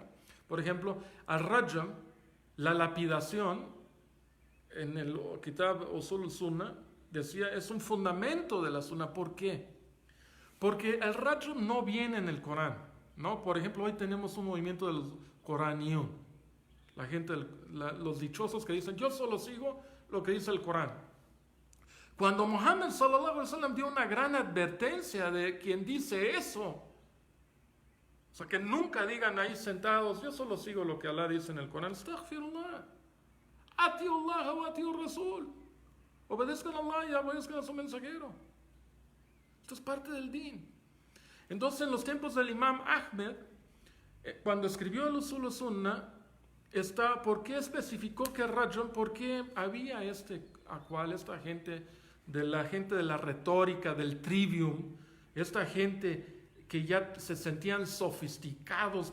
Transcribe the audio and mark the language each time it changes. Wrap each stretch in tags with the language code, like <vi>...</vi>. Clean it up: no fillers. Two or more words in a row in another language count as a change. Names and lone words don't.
<es>Por ejemplo, al-Rajam, la lapidación, en el Kitab Usul Sunnah, decía, es un fundamento de la Sunnah. ¿Por qué? Porque el Rajam no viene en el Corán, ¿no? Por ejemplo, hoy tenemos un movimiento de los Coranión. La gente, los dichosos que dicen, yo solo sigo lo que dice el Corán. Cuando Muhammad</es> <ar>صلى الله عليه وسلم</ar> <es>dio una gran advertencia de quien dice eso. O sea, que nunca digan ahí sentados, yo solo sigo lo que Allah dice en el Corán. Astaghfirullah.</es> <ar>أطيعوا الله وأطيعوا الرسول.</ar> <es>Obedezcan a Allah y obedezcan a su mensajero. Esto es parte del din. Entonces, en los tiempos del Imam Ahmed, cuando escribió el Usul Sunnah, ¿por qué especificó que Rajam? ¿Por qué había esta gente de la retórica, del trivium, esta gente que ya se sentían sofisticados</es>